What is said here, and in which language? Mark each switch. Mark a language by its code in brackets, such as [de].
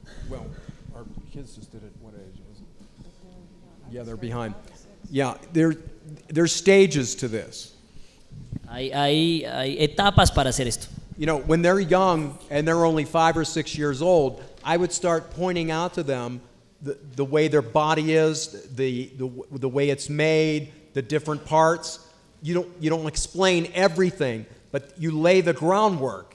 [en] Well, our kids just did it. What age was it? Yeah, they're behind. Yeah, there's stages to this. [es] Hay etapas para hacer esto. [en] You know, when they're young and they're only 5 or 6 years old, I would start pointing out to them the way their body is, the way it's made, the different parts. You don't explain everything, but you lay the groundwork.